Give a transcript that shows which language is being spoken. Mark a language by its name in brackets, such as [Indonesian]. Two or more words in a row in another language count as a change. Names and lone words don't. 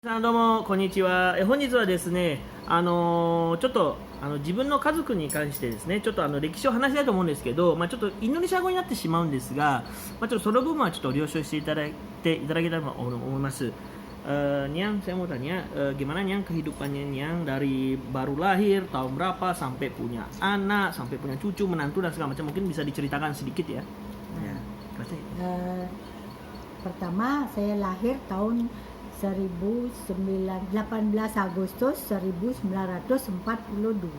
[Japanese] さんどうもこんにちは。本日はですね、ちょっと自分の家族に関してですね、ちょっと歴史を話したいと思うんですけど、ちょっとインドネシア語になってしまうんですが、ちょっとその部分はちょっと了承していただけたらと思います。 [Indonesian] Niang, saya mau tanya, gimana Niang kehidupannya Niang dari baru lahir, tahun berapa, sampai punya anak, sampai punya cucu, menantu dan segala macam. Mungkin bisa diceritakan sedikit ya. Ya, kasih. Pertama saya lahir tahun 18 Agustus 1942.